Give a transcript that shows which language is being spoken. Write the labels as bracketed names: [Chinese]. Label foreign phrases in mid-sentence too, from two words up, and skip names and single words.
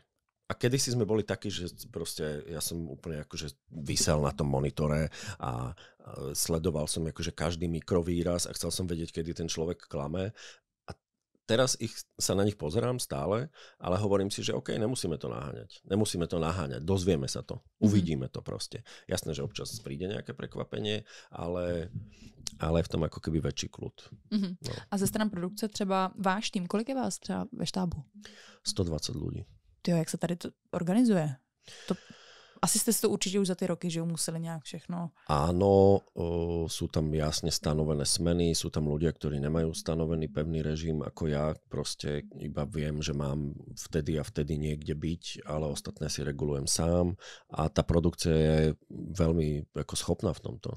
[Slovak] A kedysi sme boli takí, že proste ja som úplne akože visel na tom monitore a sledoval som akože každý mikrovýraz a chcel som vedieť, kedy ten človek klame. Teraz sa na nich pozerám stále, ale hovorím si, že OK, nemusíme to naháňať, dozvieme sa to, uvidíme to proste. Jasné, že občas príde nejaké prekvapenie, ale v tom ako keby väčší kľud. No. [Czech] A ze strany produkce třeba váš tým, kolik je vás třeba ve štábu? [Slovak] 120 ľudí. [Czech] Tyjo, jak se tady to organizuje? [Slovak] Asi ste si to určite už za tie roky, že museli nejak všechno... Áno, sú tam jasne stanovené smeny, sú tam ľudia, ktorí nemajú stanovený pevný režim ako ja, proste iba viem, že mám vtedy a vtedy niekde byť, ale ostatné si regulujem sám a tá produkcia je veľmi ako schopná v tomto.